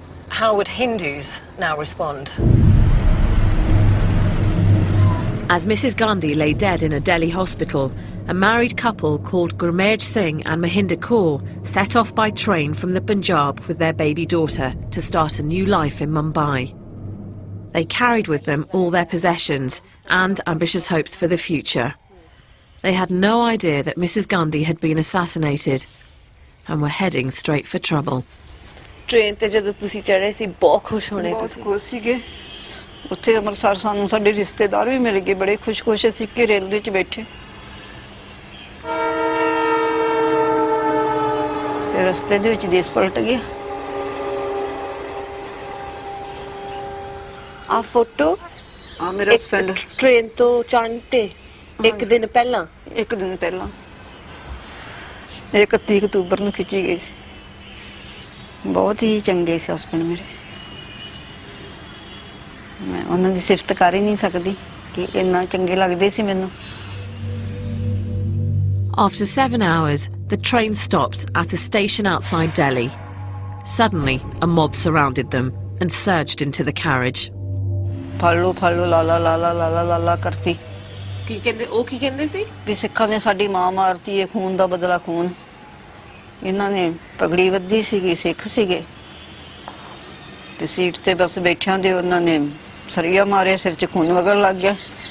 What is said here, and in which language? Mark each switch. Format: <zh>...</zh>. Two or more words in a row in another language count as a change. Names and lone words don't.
<en>How would Hindus now respond? As Mrs Gandhi lay dead in a Delhi hospital, a married couple called Gurmeet Singh and Mahinder Kaur set off by train from the Punjab with their baby daughter to start a new life in Mumbai. They carried with them all their possessions and ambitious hopes for the future. They had no idea that Mrs Gandhi had been assassinated and were heading straight for trouble.</en> <pa>ਟ੍ਰੇਨ ਤੇ ਜਦੋਂ ਤੁਸੀਂ ਚੜ੍ਹੇ ਸੀ ਬਹੁਤ ਖੁਸ਼ ਹੋਣੇ ਬਹੁਤ ਖੁਸ਼ ਸੀਗੇ ਉੱਥੇ ਅੰਮ੍ਰਿਤਸਰ ਸਾਨੂੰ ਸਾਡੇ ਰਿਸ਼ਤੇਦਾਰ ਭੀ ਮਿਲ ਗਏ ਬੜੇ ਖੁਸ਼ ਅਸੀਂ ਕਿ ਰੇਲਵੇ 'ਚ ਬੈਠੇ ਫਿਰ ਰਸਤੇ ਦੇ ਵਿੱਚ ਦੇਸ਼ ਪਲਟ ਗਿਆ ਆਹ ਫੋਟੋ ਆਹ ਮੇਰਾ ਹਸਬੈਂਡ ਟ੍ਰੇਨ ਤੋਂ ਚੜ੍ਹਦੇ ਇੱਕ ਦਿਨ ਪਹਿਲਾਂ 31 अक्तूबर ਨੂੰ ਖਿੱਚੀ ਗਈ ਸੀ ਬਹੁਤ ਹੀ ਚੰਗੇ ਸੀ ਹਸਬੈਂਡ ਮੇਰੇ ਮੈਂ ਉਹਨਾਂ ਦੀ ਸਿਫਤ ਕਰ ਹੀ ਨਹੀਂ ਸਕਦੀ ਕਿ ਇੰਨਾ ਚੰਗੇ ਲੱਗਦੇ ਸੀ ਮੈਨੂੰ</pa> <en>After 7 hours, the train stopped at a station outside Delhi. Suddenly, a mob surrounded them and surged into the carriage.</en> <pa>ਫਾਲੋ ਲਾ ਕਰਤੀ ਕੀ ਕਹਿੰਦੇ ਸੀ ਵੀ ਸਿੱਖਾਂ ਨੇ ਸਾਡੀ ਮਾਂ ਮਾਰਤੀ ਹੈ ਖੂਨ ਦਾ ਬਦਲਾ ਖੂਨ ਇਹਨਾਂ ਨੇ ਪਗੜੀ ਵੱਧੀ ਸੀਗੀ ਸਿੱਖ ਸੀਗੇ ਤੇ ਸੀਟ ਤੇ ਬਸ ਬੈਠਿਆਂ ਦੇ ਉਹਨਾਂ ਨੇ ਸਰੀਆ ਮਾਰਿਆ ਸਿਰ 'ਚ ਖੂਨ ਵਗਣ ਲੱਗ ਗਿਆ</pa>